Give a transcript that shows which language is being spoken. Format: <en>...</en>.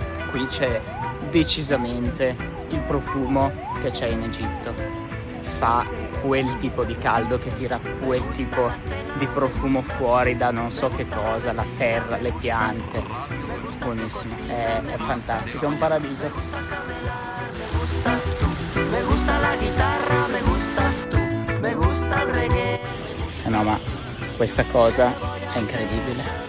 <it>Qui c'è decisamente il profumo che c'è in Egitto. Fa quel tipo di caldo che tira quel tipo di profumo fuori da non so che cosa, la terra, le piante. Buonissimo, è fantastico, è un paradiso.</it> <es>Me gustas tú. Me gusta la chitarra, me gustas tú. Me gusta il reggae.</es> <it>No, ma questa cosa è incredibile.</it>